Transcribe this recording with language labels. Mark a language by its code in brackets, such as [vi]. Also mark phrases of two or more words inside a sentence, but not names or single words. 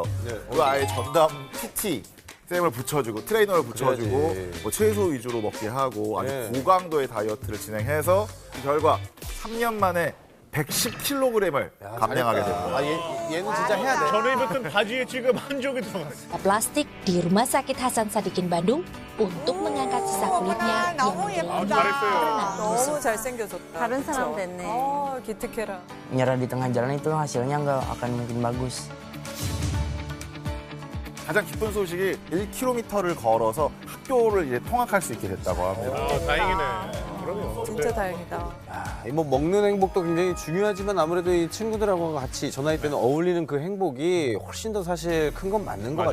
[ko] 그 아예 전담 PT 쌤을 붙여주고 트레이너를 붙여주고 그래야지. 뭐 채소 위주로 먹게 하고 아주 네. 고강도의 다이어트를 진행해서 그 결과 3년 만에 110kg을 감량하게 됩니다. 아, 얘는 진짜 해야 돼. 전에 입었던 바지에 지금 한 적이 들어갔어. [id] plastik di Rumah Sakit Hasan Sadikin Bandung untuk mengangkat sisa kulitnya yang [ko] 너무 [id] menggelinding [ko] 잘했어요. [id] karena busuk. [ko] 너무 잘생겨졌다. 다른 사람 그쵸? 됐네. 기특해라. [id] Nyerah di tengah jalan itu hasilnya nggak akan mungkin bagus. [ko] 가장 기쁜 소식이 1km를 걸어서 학교를 이제 통학할 수 있게 됐다고 합니다. 아, 다행이네. 그럼요. 진짜 다행이다. 뭐 먹는 행복도 굉장히 중요하지만 아무래도 이 친구들하고 같이 저 나이 때는 어울리는 그 행복이 훨씬 더 사실 큰 건 맞는 것